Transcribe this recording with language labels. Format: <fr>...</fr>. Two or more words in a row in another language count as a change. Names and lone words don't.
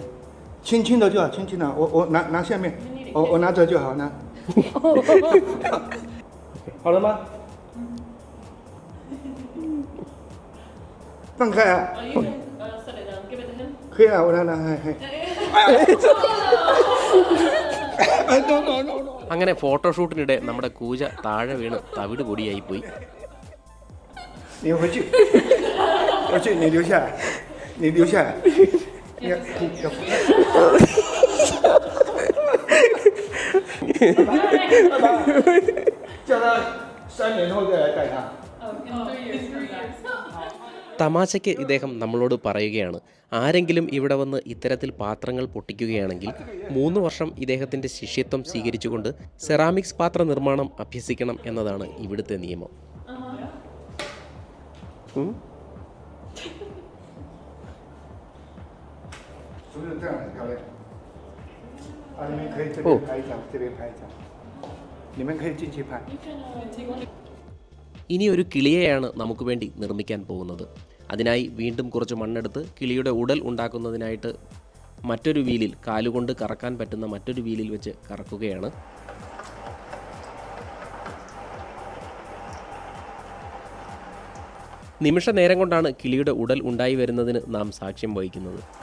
<zh>轻轻的就好，轻轻的，我拿下面，我拿着就好，拿。好了吗？放开啊！可以了，我拿，</zh> <ml>അങ്ങനെ ഫോട്ടോഷൂട്ടിനിടെ നമ്മുടെ കൂജ താഴെ വീണ് തവിട് പൊടിയായി പോയി.</ml> <zh>你回去，你留下来，叫他3年后再来带他。</zh> <ml>തമാശയ്ക്ക് ഇദ്ദേഹം നമ്മളോട് പറയുകയാണ്, ആരെങ്കിലും ഇവിടെ വന്ന് ഇത്തരത്തിൽ പാത്രങ്ങൾ പൊട്ടിക്കുകയാണെങ്കിൽ 3 വർഷം ഇദ്ദേഹത്തിൻ്റെ ശിഷ്യത്വം സ്വീകരിച്ചുകൊണ്ട് സെറാമിക്സ് പാത്ര നിർമ്മാണം അഭ്യസിക്കണം എന്നതാണ് ഇവിടുത്തെ നിയമം.</ml> <zh>是不是这样很漂亮？啊，你们可以这边拍一张，你们可以进去拍。</zh> <ml>ഇനി ഒരു കിളിയെയാണ് നമുക്ക് വേണ്ടി നിർമ്മിക്കാൻ പോകുന്നത്. അതിനായി വീണ്ടും കുറച്ച് മണ്ണെടുത്ത് കിളിയുടെ ഉടൽ ഉണ്ടാക്കുന്നതിനായിട്ട് മറ്റൊരു വീലിൽ, കാലുകൊണ്ട് കറക്കാൻ പറ്റുന്ന മറ്റൊരു വീലിൽ വെച്ച് കറക്കുകയാണ്. നിമിഷ നേരം കൊണ്ടാണ് കിളിയുടെ ഉടൽ ഉണ്ടായി വരുന്നതിന് നാം സാക്ഷ്യം വഹിക്കുന്നത്.</ml>